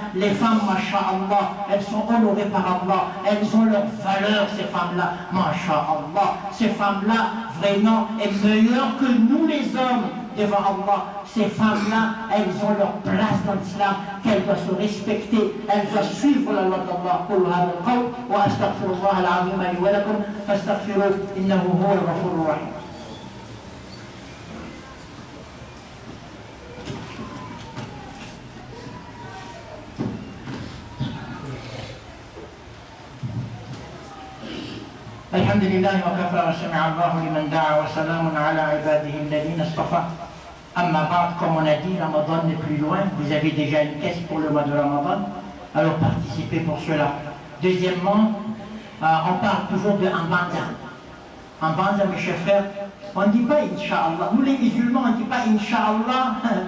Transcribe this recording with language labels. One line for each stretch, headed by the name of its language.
French: Les femmes, masha'Allah, elles sont honorées par Allah, elles ont leur valeur, ces femmes-là, masha'Allah. Ces femmes-là, vraiment, sont meilleures que nous les hommes devant Allah. Ces femmes-là, elles ont leur place dans l'islam, qu'elles doivent se respecter, elles doivent suivre la loi d'Allah.
Arabic: قل هذا القول وأستغفر الله العظيم لي ولكم فاستغفروه إنه هو الغفور الرحيم. الحمد لله وكفى وسمع الله لمن دعا وسلام على عباده الذين اصطفى.
French: Amma ba'd, comme on a dit, Ramadan n'est plus loin. Vous avez déjà une caisse pour le mois de Ramadan, alors participez pour cela. Deuxièmement, on parle toujours de Ambanza. Ambanza, mes chers frères, on ne dit pas Inch'Allah. Nous les musulmans, on ne dit pas Inch'Allah.